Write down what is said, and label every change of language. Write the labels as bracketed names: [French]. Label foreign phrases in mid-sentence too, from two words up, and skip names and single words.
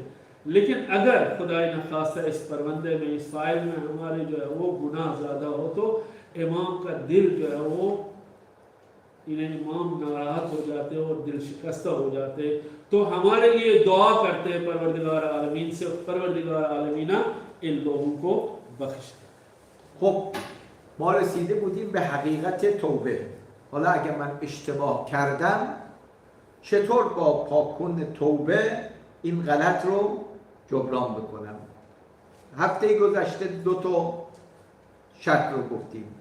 [Urdu] لیکن اگر خدا نہ خواستہ اس پروندے میں، اس فائل میں ہمارے جو ہے وہ گناہ زیادہ ہو تو امام کا دل جو ہے وہ، انہیں امام ناراض ہو جاتے ہیں اور دل شکستہ ہو جاتے ہیں. تو ہمارے لیے دعا کرتے ہیں پروردگار عالمین سے، پروردگار عالمینا ان لوگوں کو بخش دے. [Persian] خب ما رسیده بودیم به حقیقت توبه. حالا اگر من اشتباه کردم چطور با پاکون توبه این غلط رو جبران بکنم. هفته گذشته 2 تا شرط رو گفتیم.